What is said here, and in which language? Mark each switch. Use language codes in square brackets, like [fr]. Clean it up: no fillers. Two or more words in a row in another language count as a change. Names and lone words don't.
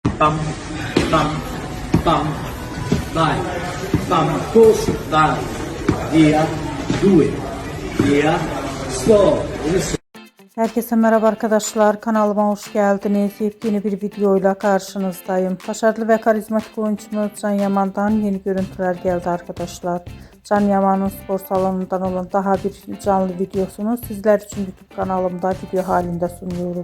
[tr] bam, bam, bam, vai, bam, push, vai, via, 2, via, slow, Herkese merhaba arkadaşlar, kanalıma hoş geldiniz. Yepyeni bir videoyla karşınızdayım. Başarılı ve karizmatik oyuncumuz Can Yaman'dan yeni görüntüler geldi arkadaşlar. Can Yaman'ın spor salonundan olan daha bir canlı videosunu sizler için YouTube kanalımda video halinde sunuyorum.